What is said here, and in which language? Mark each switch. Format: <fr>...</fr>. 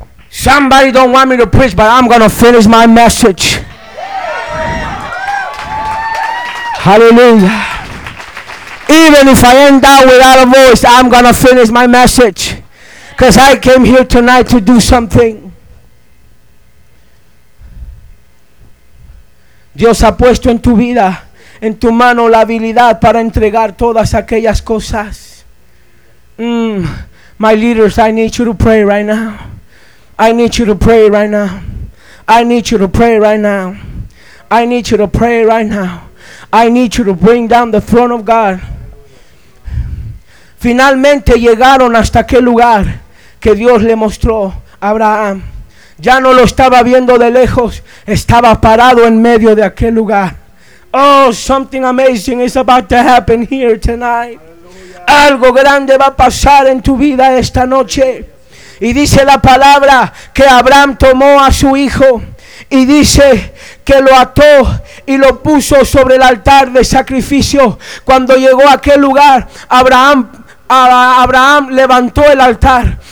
<en>Somebody don't want me to preach, but I'm going to finish my message. Hallelujah. Even if I end up without a voice, I'm going to finish my message. Because I came here tonight to do something.</en> <es>Dios ha puesto en tu vida, en tu mano, la habilidad para entregar todas aquellas cosas.</es> <en>My leaders, I need you to pray right now. I need you to pray right now. I need you to pray right now. I need you to pray right now. I need you to bring down the throne of God.</en> <es>Finalmente llegaron hasta aquel lugar que Dios le mostró a Abraham. Ya no lo estaba viendo de lejos, estaba parado en medio de aquel lugar.</es> <en>Oh, something amazing is about to happen here tonight.</en> <es>Algo grande va a pasar en tu vida esta noche. Y dice la palabra que Abraham tomó a su hijo y dice que lo ató y lo puso sobre el altar de sacrificio. Cuando llegó a aquel lugar, Abraham levantó el altar.</es>